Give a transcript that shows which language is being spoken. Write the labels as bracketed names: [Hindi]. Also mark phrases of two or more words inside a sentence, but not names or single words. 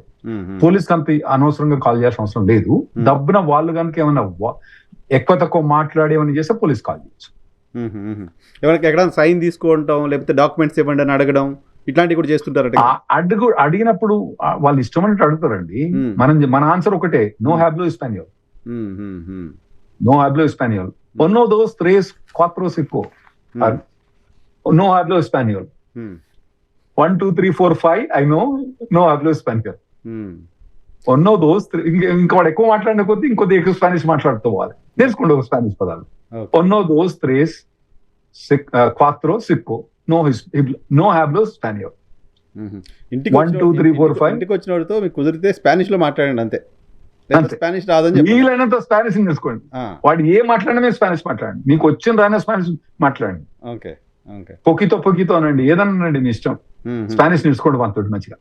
[English] police company [Telugu] అనవసరంగా కాల్ చేయాల్సిన అవసరం లేదు. డబ్బున వాళ్ళు కనుక ఏమైనా ఎక్కువ తక్కువ మాట్లాడి ఏమైనా చేస్తే పోలీస్ కాల్ చేయొచ్చు. ఎవరికి ఎక్కడ సైన్ తీసుకుంటాం లేకపోతే డాక్యుమెంట్స్ ఇవ్వండి అని అడగడం ఇట్లాంటివి కూడా చేస్తుంటారు. అడిగినప్పుడు వాళ్ళు ఇష్టం అంటే అడుగుతారండి. మన ఆన్సర్ ఒకటే, [Spanish] no hablo español, no hablo español. Uno, dos, tres, cuatro, cinco. No hablo español. 1, 2, 3, 4, 5. [English] I know. [Spanish] No hablo español. Uno, dos, tres. [Telugu] ఇంకా వాడు ఎక్కువ మాట్లాడిన కొద్దీ ఇంకొద్ది ఎక్కువ స్పానిష్ మాట్లాడుతూ పోవాలి. నేర్చుకోండి ఒక స్పానిష్ పదాలు. [Spanish] Uno, dos, tres, cuatro, cinco. No hablo español. 1, 2, 3, 4, 5. [Telugu] ఇంటికి వచ్చిన వాడితో మీకు కుదిరితే స్పానిష్ లో మాట్లాడండి అంతే. స్పానిష్ రాదని వీలైనంత స్పానిష్ నేర్చుకోండి. వాడు ఏ మాట్లాడమే స్పానిష్ మాట్లాడండి, మీకు వచ్చిన రానే స్పానిష్ మాట్లాడండి. [English] okay okay. [Telugu] పొకితో అనండి, ఏదన్నానండి మీ ఇష్టం. స్పానిష్ నేర్చుకోండి మనతో మంచిగా.